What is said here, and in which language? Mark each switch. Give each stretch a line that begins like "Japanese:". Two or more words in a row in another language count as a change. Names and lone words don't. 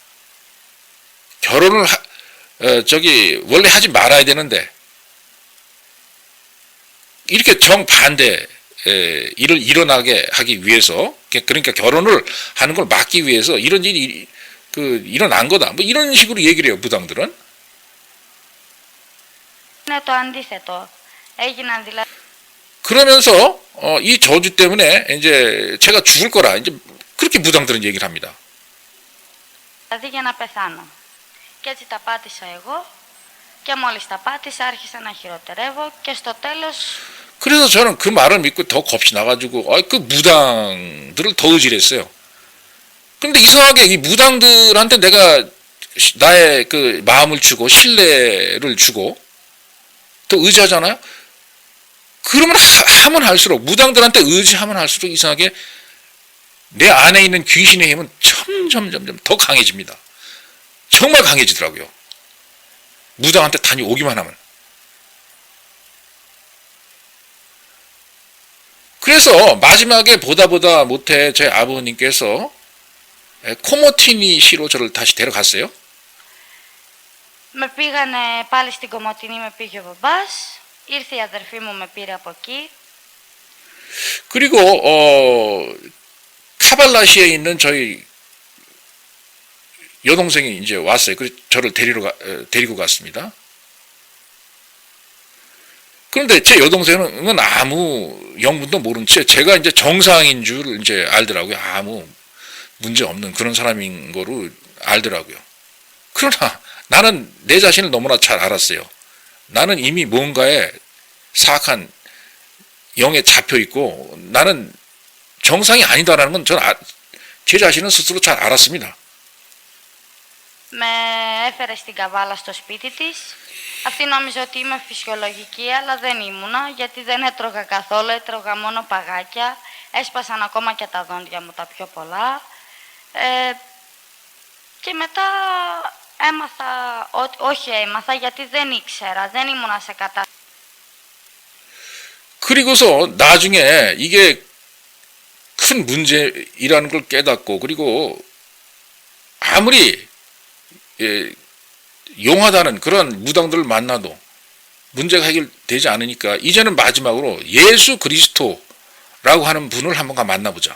Korean: 결혼을 원래 하지 말아야 되는데, 이렇게 정반대 일을 일어나게 하기 위해서, 그러니까 결혼을 하는 걸 막기 위해서 이런 일이 일어난 거다. 뭐 이런 식으로 얘기를 해요, 무당들은.
Greek: Είναι το αντίθετο. Έγιναν δηλαδή...
Korean: 그러면서 이 저주 때문에 이제 제가 죽을 거라 이제 그렇게 무당들은 얘기를 합니다.
Greek: Δηλαδή για να πεθάνω. Και έτσι τα πάτησα εγώ και μόλις τα πάτησα άρχισα να χειροτερεύω και στο τέλος...
Korean: 그래서 저는 그 말을 믿고 더 겁이 나가지고 그 무당들을 더 의지했어요. 근데 이상하게 이 무당들한테 내가 나의 그 마음을 주고 신뢰를 주고 또 의지하잖아요. 그러면 하면 할수록 무당들한테 의지하면 할수록 이상하게 내 안에 있는 귀신의 힘은 점점 더 강해집니다. 정말 강해지더라고요. 무당한테 다녀오기만 하면. 그래서 마지막에 보다 못해 제 아버님께서 코모티니 시로 저를 다시 데려갔어요.
Greek: Με πήγανε πάλι στην Κομοτηνή, με πήγε ο μπαμπάς, ήρθε η αδερφή μου, με πήρε από εκεί.
Korean: 그리고 카발라시에 있는 저희 여동생이 이제 왔어요. 그래서 저를 데리고 갔습니다. 그런데 제 여동생은 아무 영문도 모른 채 제가 이제 정상인 줄 이제 알더라고요. 아무 문제 없는 그런 사람인 거로 알더라고요. 그러나 나는 내 자신을 너무나 잘 알았어요. 나는 이미 뭔가에 사악한 영에 잡혀 있고 나는 정상이 아니다라는 건 저는 제 자신은 스스로 잘 알았습니다.
Greek: Με έφερε στην καβάλα στο σπίτι της. Αυτή νόμιζε ότι είμαι φυσιολογική, αλλά δεν ήμουνα, γιατί δεν έτρωγα καθόλου, έτρωγα μόνο παγάκια. Έσπασαν ακόμα και τα δόντια μου τα πιο πολλά. Και μετά έμαθα, όχι έμαθα, γιατί δεν ήξερα, δεν ήμουνα σε κατάσταση.
Korean: 그리고서 나중에 이게 큰 문제이라는 걸 깨닫고 그리고 아무리 용하다는 그런 무당들을 만나도 문제가 해결되지 않으니까 이제는 마지막으로 예수 그리스도라고 하는 분을 한번 만나보자.